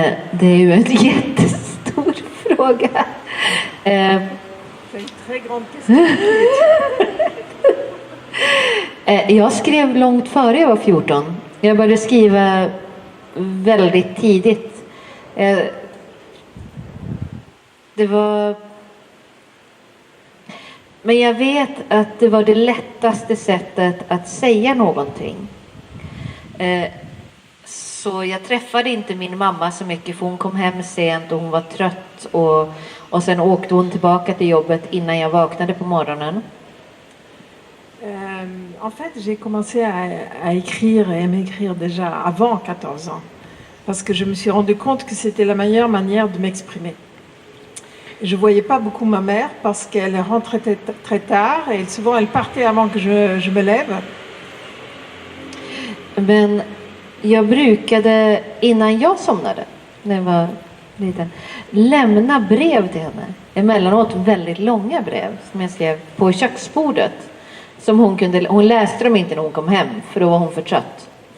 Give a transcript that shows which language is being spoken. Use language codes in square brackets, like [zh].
[sv] Det är ju en jättestor fråga. [fr] C'est une très grande question. [sv] Jag skrev långt före jag var 14. Jag började skriva väldigt tidigt. Det var... Men jag vet att det var det lättaste sättet att säga någonting. Så jag träffade inte min mamma så mycket för hon kom hem sent och hon var trött. Och sen åkte hon tillbaka till jobbet innan jag vaknade på morgonen. [fr] En fait, j'ai commencé à écrire et à m'écrire déjà avant 14 ans. Parce que je me suis rendu compte que c'était la meilleure manière de m'exprimer. Je ne voyais pas beaucoup ma mère parce qu'elle rentrait très tard et souvent elle partait avant que je me lève. [sv] Men jag brukade innan jag somnade, när jag var liten, lämna brev till henne. Emellanåt väldigt långa brev som jag skrev på köksbordet. Som hon läste dem inte när hon kom hem för då var hon för trött.